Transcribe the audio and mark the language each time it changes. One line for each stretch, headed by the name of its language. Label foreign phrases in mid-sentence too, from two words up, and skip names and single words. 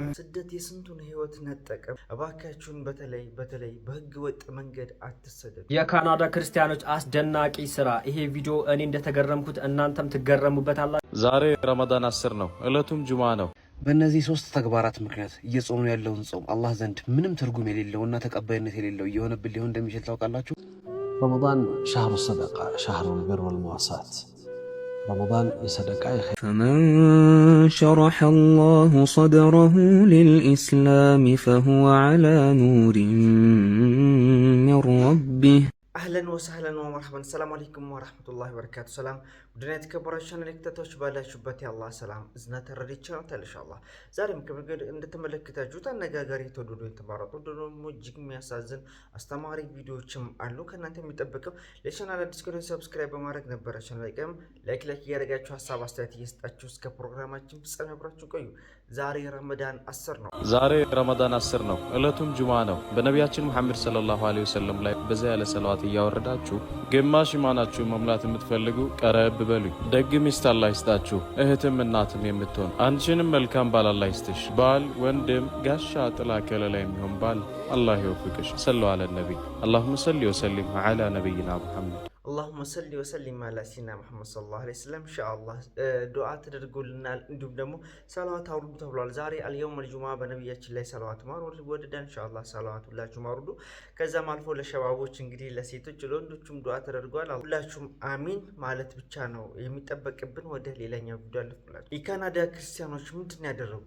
Amharic: ስደት የስንቱን ህይወት ነጠቀ። እባካችሁን በተለይ በህገ ወጥ መንገድ አትሰደዱ። የካናዳ ክርስቲያኖች አስደናቂ ስራ። ይሄ ቪዲዮ እኔ እንደተገረምኩት እናንተም ትገረሙበታላችሁ። ዛሬ ረመዳን 10 ነው፣ እለቱም ጁማ ነው። በእነዚህ 3 ተግባራት ምክንያት እየጾሙ ያለውን ጾም አላህ ዘንድ ምንም ትርጉም የሌለውና ተቀባይነት የሌለው እየሆነብን ሊሆን እንደሚችል ታውቃላችሁ።
Arabic: رمضان شهر الصدقة، شهر البر والمواساة. رمضان يصدقاء خير. فمن شرح الله صدره للإسلام فهو على نور من ربه. اهلا وسهلا ومرحبا. السلام عليكم ورحمه الله وبركاته. سلام ودنا
Amharic: የተከበራችሁ ተከታታዮች ባላችሁበት ያላህ ሰላም እዝነት ተረድቻለሁ ኢንሻአላህ። ዛሬም ከመገድ እንደተመለከታችሁት አነጋጋሪ ተወደዱ የተባረጡ ደግሞ እጅግ የሚያሳዝን አስተማሪ ቪዲዮዎችም አሉ። ከእናንተ የሚጠበቀው ለቻናል አዲስ ከሆነ ሰብስክራይብ በማድረግ ነበር። ቻናል ላይክ እያደረጋችሁ ሐሳብ አስተያየት እየሰጣችሁ እስከ ፕሮግራማችን ፍጻሜ አብራችሁ ቆዩ። ዛሬ ረመዳን 10 ነው። ዛሬ ረመዳን 10 ነው፣ እለቱም ጁማ ነው። በነቢያችን መሐመድ
Arabic: صلى الله عليه وسلم
Amharic: ላይ በዛ ያለ ሰላዋት እያወረዳችሁ ግማሽ ኢማናችሁ መሙላት የምትፈልጉ ቀረብ በሉኝ። ደግ ሚስት አላህ ይስጣችሁ፣ እህትም እናትም የምትሆን አንቺንም መልካም ባል አላህ ይስጥሽ። ባል ወንድም ጋሻ ጥላ ከለላ የሚሆን ባል አላህ ይወፍቅሽ።
Arabic: صلى على نبي اللهم صل وسلم على نبينا محمد اللهم صل وسلم على سيدنا محمد صلى الله عليه وسلم ان شاء الله
Amharic: ዱዓ ተደርጎልናል። እንዲሁም ደግሞ ሰላዋት አውርዱ ተብሏል። ዛሬ
Arabic: اليوم الجمعة
Amharic: በነብያችን ላይ ሰላዋት ማውረድ ወደዳን። ኢንሻአላህ ሰላዋት ሁላችሁም አውርዱ። ከዛም አልፎ ለሸባቦች እንግዲህ ለሴቶች ለወንዶችም ዱዓ ተደርጓል። ሁላችሁም አሚን ማለት ብቻ ነው የሚጠበቅብን። ወደ ሌላኛው ጉዳይ አልፈላችሁ። የካናዳ ክርስቲያኖች ምንድን ያደረጉት?